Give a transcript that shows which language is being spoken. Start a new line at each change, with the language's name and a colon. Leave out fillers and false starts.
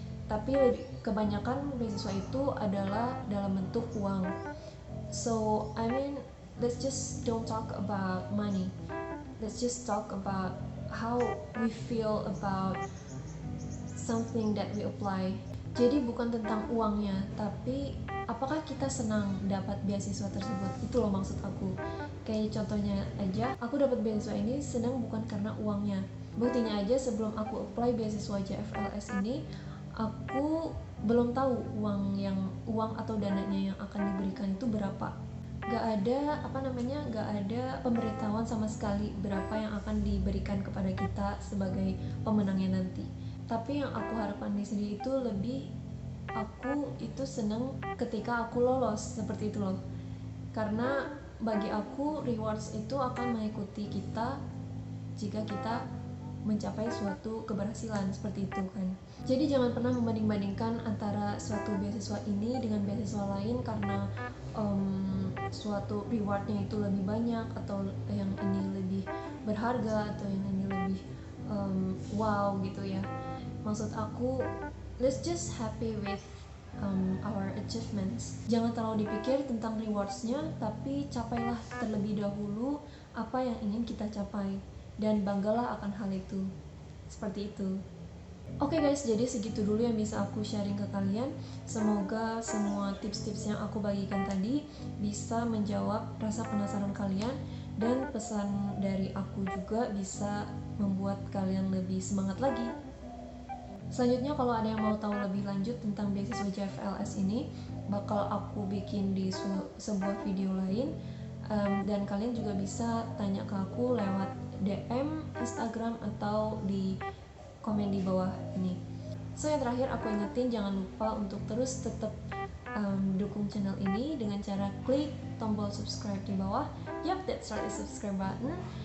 Indonesian: Tapi kebanyakan beasiswa itu adalah dalam bentuk uang.
English: So I mean, let's just don't talk about money. Let's just talk about how we feel about something that we apply.
Indonesian: Jadi bukan tentang uangnya, tapi apakah kita senang dapat beasiswa tersebut. Itu loh maksud aku. Kayak contohnya aja, aku dapat beasiswa ini senang bukan karena uangnya. Buktinya aja, sebelum aku apply beasiswa JFLS ini, aku belum tahu uang atau dananya yang akan diberikan itu berapa. Gak ada pemberitahuan sama sekali berapa yang akan diberikan kepada kita sebagai pemenangnya nanti. Tapi yang aku harapkan di sini itu lebih, aku itu seneng ketika aku lolos, seperti itu loh. Karena bagi aku rewards itu akan mengikuti kita jika kita mencapai suatu keberhasilan, seperti itu kan. Jadi jangan pernah membanding-bandingkan antara suatu beasiswa ini dengan beasiswa lain karena suatu rewardnya itu lebih banyak, atau yang ini lebih berharga, atau yang ini lebih wow gitu ya. Maksud aku,
English: let's just happy with our achievements.
Indonesian: Jangan terlalu dipikir tentang rewardsnya, tapi capailah terlebih dahulu apa yang ingin kita capai, dan banggalah akan hal itu. Seperti itu. Oke guys, jadi segitu dulu yang bisa aku sharing ke kalian. Semoga semua tips-tips yang aku bagikan tadi bisa menjawab rasa penasaran kalian, dan pesan dari aku juga bisa membuat kalian lebih semangat lagi. Selanjutnya, kalau ada yang mau tahu lebih lanjut tentang beasiswa JFLS ini, bakal aku bikin di sebuah video lain, dan kalian juga bisa tanya ke aku lewat DM Instagram atau di komen di bawah ini. So yang terakhir aku ingetin, jangan lupa untuk terus tetap dukung channel ini dengan cara klik tombol subscribe di bawah.
English: Yup, that's right, the subscribe button.